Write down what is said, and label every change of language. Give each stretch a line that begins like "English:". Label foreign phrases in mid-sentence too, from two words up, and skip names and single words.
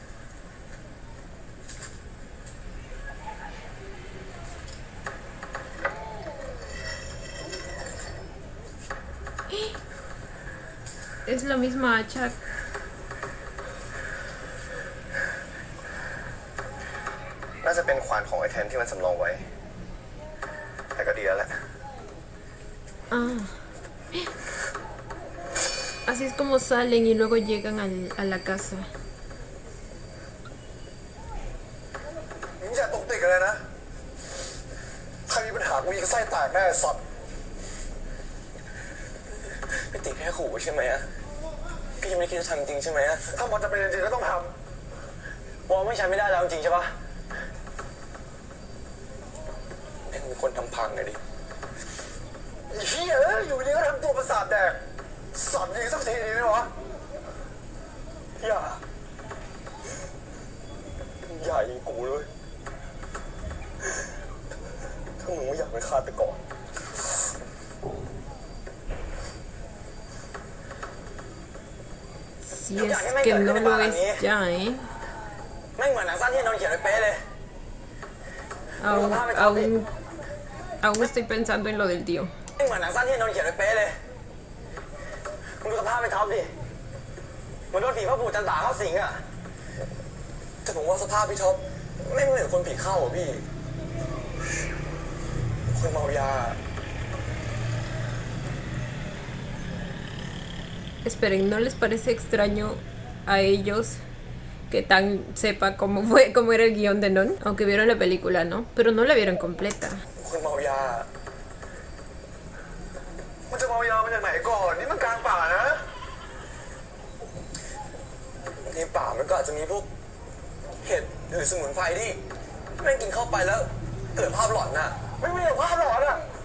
Spanish: Es la misma hacha.
Thai: น่าจะเป็นขวานของไอ้แทนที่มันสำรองไว้ แต่ก็ดีแล้วแหละ Ah.
Spanish: Así es como salen y luego llegan a la casa.
Thai: มึงอย่าตกติดกันเลยนะ ถ้ามีปัญหากูยิงไส้แตกแน่สัตว์ พี่ติ๊กแค่ขู่ใช่ไหมอะพี่ยังไม่คิดจะทำจริงใช่ไหมอะ ถ้ามันจะเป็นจริงๆก็ต้องท วอลไม่ใช้ไม่ได้แล้วจริงใช่ปะแม่งมีคนทำพังเลยดิ ำไอ้เหี้ยอยู่ดีก็ทำตัวประสาทแดกสัตว์ยิงสักทีดีไหมวะ อย่ายิงกูเลยถ้ามึงไม่อยากไปฆ่าไปก่อน
Spanish: Si es que no lo es ya, ¿eh?
Thai: แม่งเหมือนหนังสั้นที่นนท์เขียนไว้เป๊ะเลย
Spanish: Aún estoy pensando en lo del tío.
Thai: แม่งเหมือนหนังสั้นที่นนท์เขียนไว้เป๊ะเลยมึงดูสภาพไปท็อปดิเหมือนโดนผีพ่อปู่จันตาเข้าสิงอะแต่ผมว่าสภาพพี่ท็อปไม่เหมือนคนผีเข้าอ่ะพี่คนเมายา
Spanish: Esperen, ¿no les parece extraño a ellos que Tan sepa cómo era el guión de Non? Aunque vieron la película, ¿no? Pero no la vieron completa.
Thai: คนเมายา มันจะเมายามาจากไหนก่อนนี่มันกลางป่านะในป่ามันก็อาจจะมีพวกเห็ดหรือสมุนไพรที่แม่งกินเข้าไปแล้วเกิดภาพหลอนน่ะไม่มีภาพหลอนอ่ะ